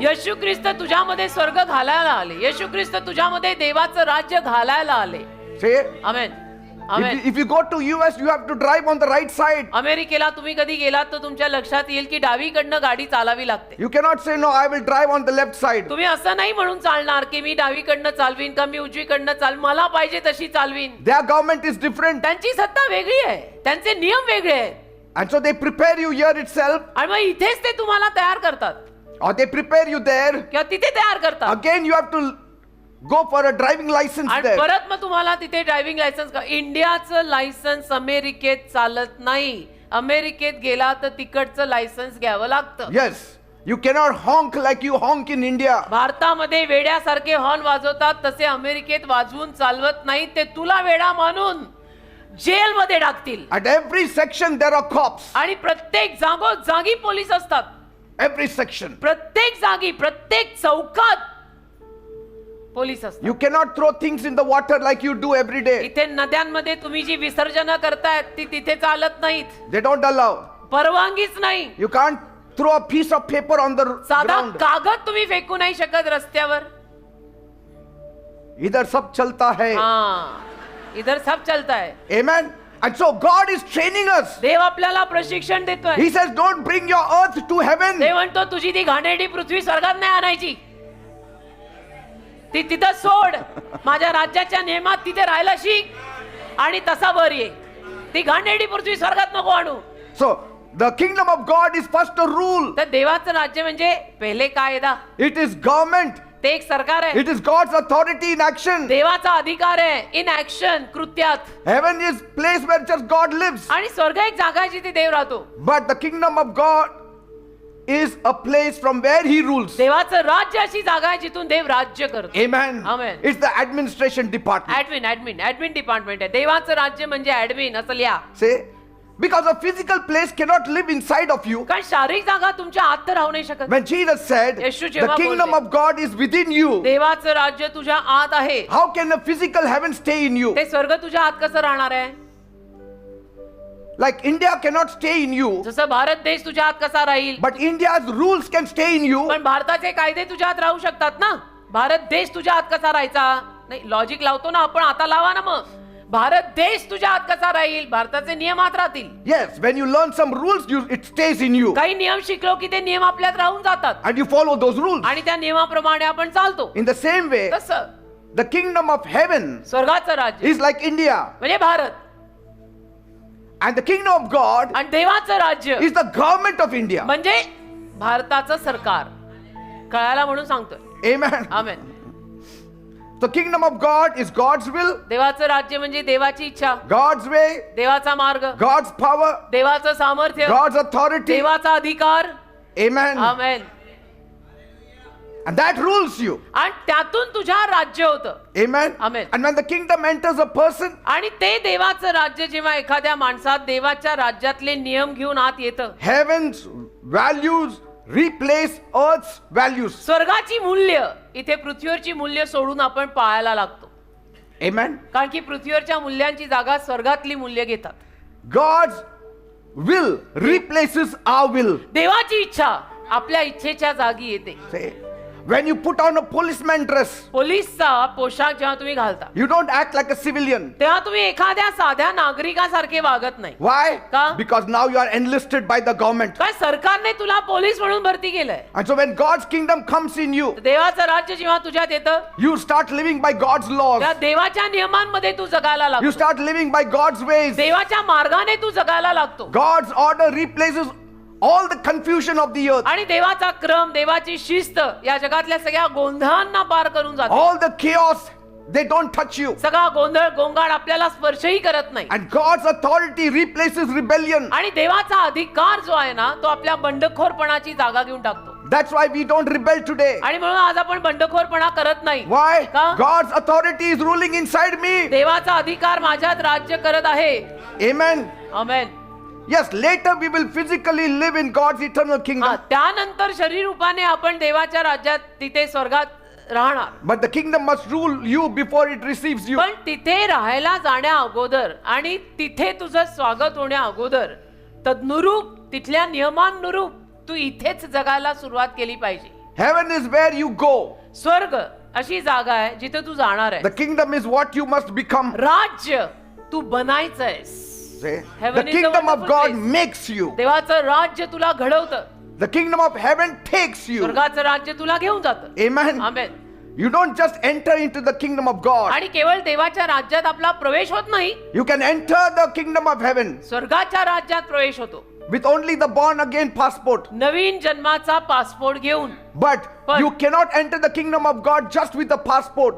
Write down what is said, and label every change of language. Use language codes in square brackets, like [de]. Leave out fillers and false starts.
[mr] येशू ख्रिस्त तुझ्यामध्ये स्वर्ग घालायला आले. येशू ख्रिस्त तुझ्यामध्ये देवाचं राज्य घालायला आले. [en] Say, [mr] amen amen. [en] if you go to US, you have to drive on the right side. [mr] अमेरिकेला तुम्ही कधी गेलात तर तुमच्या लक्षात येईल की डावीकडनं गाडी चालावी लागते. [en] You cannot say, no, I will drive on the left side. [mr] तुम्ही असं नाही म्हणून चालणार की मी डावीकडनं चालवीन का मी उजवीकडनं मला पाहिजे तशी चालवीन. [en] Their government is different. [mr] त्यांची सत्ता वेगळी आहे, त्यांचे नियम वेगळे आहेत. [en] And so they prepare you here itself, [mr] आणि मग इथेच ते तुम्हाला तयार करतात [en] or they prepare you there. [mr] किंवा तिथे तयार करतात. [en] Again, you have to go for a driving license [mr] आणि [en] there. [mr] परत मग तुम्हाला तिथे ड्रायव्हिंग लायसन्स. इंडियाचं लायसन्स अमेरिकेत चालत नाही. अमेरिकेत गेला तर तिकडचं लायसन्स घ्यावं लागतं. Yes, you cannot honk like you honk in India. भारतामध्ये वेड्यासारखे हॉर्न वाजवतात तसे अमेरिकेत वाजवून चालवत नाही. ते तुला वेडा मानून जेल मध्ये टाकतील. [en] At every section there are cops. [mr] आणि प्रत्येक जागोजागी पोलीस असतात. [en] Every section. [mr] प्रत्येक जागी, प्रत्येक चौकात पोलीस असतात. [en] You cannot throw things in the water like you do every day. [mr] इथे नद्यांमध्ये तुम्ही जी विसर्जन करतायत ती तिथे चालत नाहीत. [en] They don't allow. [mr] परवानगीच नाही. [en] You can't throw a piece of paper on the [mr] साधा [en] ground. [mr] कागद तुम्ही फेकू नाही शकत रस्त्यावर. [hi] इधर सब चलता है. हाँ, इधर सब चलता है. [en] Amen. And so God is training us. [mr] देव आपल्याला प्रशिक्षण देतोय. [en] He says, don't bring your earth to heaven. [mr] देव म्हणतो तुझी ती घाणेरडी पृथ्वी स्वर्गात नाही आणायची. ती तिथं सोड. माझ्या राज्याच्या नियमात तिथे राहायला शिक आणि तसा वर ये. ती घाणेरडी पृथ्वी स्वर्गात नको आणू. [en] So the kingdom of God is first a rule. [mr] तर देवाचं राज्य म्हणजे पहिले कायदा. [en] It is government. [mr] ते एक सरकार आहे. [en] It is God's authority in action. [mr] देवाचा अधिकार आहे [en] in action, [mr] कृत्यात. [en] Heaven is place where just God lives. [mr] आणि स्वर्ग एक जागा आहे जिथे देव राहतो. [en] But the kingdom of God is a place from where he rules. [mr] देवाचं राज्य अशी जागा आहे जिथून देव राज्य करतो. [en] Amen. Amen. It's the administration department. [mr] Admin department आहे. देवाचं राज्य म्हणजे ऍडमिन असं लिहा. [en] Say, because a physical place cannot live inside of you. [mr] कारण शारीरिक जागा तुमच्या आत तर राहू नाही शकत. [en] When Jesus said, [mr] Yeshu [en] the [mr] जेव्हा [en] kingdom [mr] बोलले, [en] of God is within you, [mr] देवाचं राज्य तुझ्या आत आहे. [en] how can a physical heaven stay in you? [mr] ते स्वर्ग तुझ्या आत कसं राहणार आहे? [en] Like India cannot stay in you, [mr] जसं भारत देश तुझ्या आत कसा राहील, [en] but India's rules can stay in you. [mr] पण भारताचे कायदे तुझ्या आत राहू शकतात ना. भारत देश तुझ्या आत कसा राहायचा? नाही, लॉजिक लावतो ना आपण. आता लावा ना मग. भारत देश तुझ्या आत कसा राहील? भारताचे नियम आत राहतील. [en] Yes, when you learn some rules, it stays in you. [mr] काही नियम शिकलो की ते नियम आपल्यात राहून जातात [en] And you follow those rules. [mr] आणि त्या नियमाप्रमाणे आपण चालतो. [en] In the same way, [mr] तसं [en] the kingdom of heaven [mr] स्वर्गाचं राज्य [en] is like India. [mr] म्हणजे Bharat. [en] And the kingdom of God [mr] आणि देवाचं राज्य [en] is the government of India. [mr] म्हणजे भारताचं सरकार. कळायला म्हणून सांगतोय. [en] Amen. [mr] Amen. [en] So kingdom of God is God's will, [mr] देवाचं राज्य म्हणजे देवाची इच्छा, [en] God's way, [mr] देवाचा मार्ग, [en] God's power, [mr] देवाचं सामर्थ्य, [en] God's authority. [mr] देवाचा अधिकार. [en] Amen. [mr] Amen. [en] And that rules you. [mr] आणि त्यातून तुझ्या राज्य होतं. [en] Amen. Amen. And when the kingdom enters a person, [mr] आणि ते देवाचं राज्य जेव्हा एखाद्या माणसात देवाच्या राज्यातले नियम घेऊन आत येतं, [en] heaven's values replace earth's values. [mr] स्वर्गाची मूल्य इथे पृथ्वीवरची मूल्य सोडून आपण पाळायला लागतो. [en] Amen. [mr] कारण की पृथ्वीवरच्या मूल्यांची जागा स्वर्गातली मूल्य घेतात. [en] God's will replaces our will. [mr] देवाची इच्छा आपल्या इच्छेच्या जागी येते. [en] Say, when you put on a policeman dress, [mr] पोलीसचा पोशाख जेव्हा तुम्ही घालता [en] you don't act like a civilian. [mr] तेव्हा तुम्ही एखाद्या साध्या नागरिकासारखे वागत नाही. [en] Why? [mr] का? [en] Because now you are enlisted by the government. [mr] काय सरकारने तुला पोलीस म्हणून भरती केलंय. [en] And so when God's kingdom comes in you, [mr] देवाचं राज्य जेव्हा तुझ्यात येतं, [en] you start living by God's laws. [mr] त्या देवाच्या नियमांमध्ये तू जगायला [en] You [mr] लागतो. [en] start living by God's ways. [mr] देवाच्या मार्गाने तू जगायला लागतो. [en] God's order replaces all the confusion of the earth. [mr] आणि देवाचा क्रम, देवाची शिस्त या जगातल्या सगळ्या गोंधळांना पार करून जाते. [en] All the chaos, they don't touch you. [mr] सगळा गोंधळ गोंगाट आपल्याला स्पर्शही करत नाही. [en] And God's authority replaces rebellion. [mr] आणि देवाचा अधिकार जो आहे ना तो आपल्या बंडखोरपणाची जागा घेऊन टाकतो. [en] That's why we don't rebel today. [mr] आणि म्हणून आज आपण बंडखोरपणा करत नाही. [en] Why? [mr] का? [en] God's authority is ruling inside me. [mr] देवाचा अधिकार माझ्यात राज्य करत आहे. [en] Amen. [mr] Amen. [en] Yes, later we will physically live in God's eternal kingdom. [mr] त्यानंतर शरीर रूपाने आपण देवाच्या राज्यात तिथे स्वर्गात राहणार. [en] But the kingdom must rule you before it receives you. [mr] पण तिथे राहायला जाण्या अगोदर आणि तिथे तुझं स्वागत होण्या अगोदर तदनुरूप तिथल्या नियमांनुरूप तू इथेच जगायला सुरुवात केली पाहिजे. [en] Heaven is where you go. [mr] स्वर्ग अशी जागा आहे जिथे तू जाणार आहे. [en] The kingdom is what you must become. [mr] राज्य तू बनायचंयस. [en] Say, Heaven the is a kingdom of wonderful God place. makes you. [mr] देवाचं राज्य तुला घडवतं. [en] The kingdom of heaven takes you. [mr] स्वर्गाचं राज्य तुला घेऊन जातं. [en] Amen. [mr] Amen. [en] You don't just enter into the kingdom of God. [mr] आणि केवळ देवाच्या राज्यात आपला प्रवेश होत नाही, [en] You can enter the kingdom of heaven [mr] स्वर्गाच्या राज्यात प्रवेश होतो [en] with only the born again passport. [mr] नवीन जन्माचा पासपोर्ट घेऊन. [en] But you cannot enter the kingdom of God just with the passport,